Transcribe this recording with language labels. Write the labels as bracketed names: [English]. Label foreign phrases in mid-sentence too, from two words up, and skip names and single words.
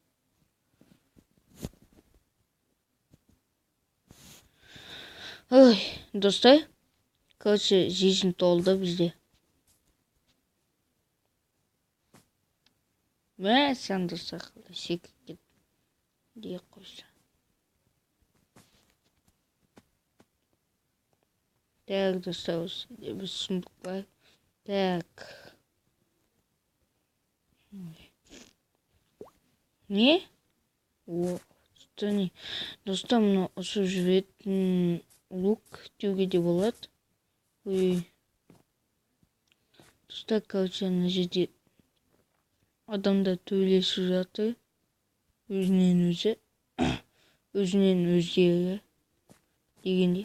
[Kazakh] Ой, достар, короче, жизнь толды бізде. Мәссән, достар, секіріп кетті. Дей қойса. Так, достар, осында бір сұмдық бар. Так. Не? О, что не? Достар, мұны ұшып жүретін лук деуге де болады. Ой. Достар, короче, ана жерде адамдар төйлесіп жатыр. Өзінен өздері дегендей.